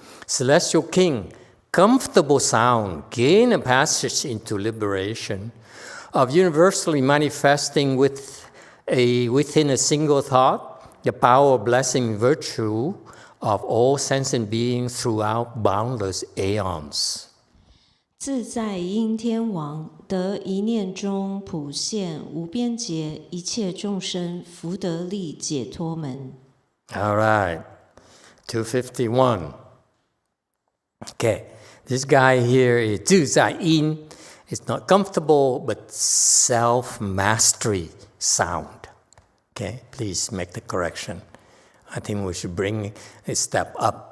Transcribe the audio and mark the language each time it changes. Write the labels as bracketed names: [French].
[English] Celestial king, comfortable sound, gain a passage into liberation, of universally manifesting within a single thought, the power of blessing virtue of all sentient beings throughout boundless aeons. [Chinese] 自在因天王得一念中普现无边劫一切众生福德力解脱门。 [English] All right, 251. Okay, this guy here is 自在因. It's not comfortable, but self-mastery sound. Okay, please make the correction. I think we should bring a step up.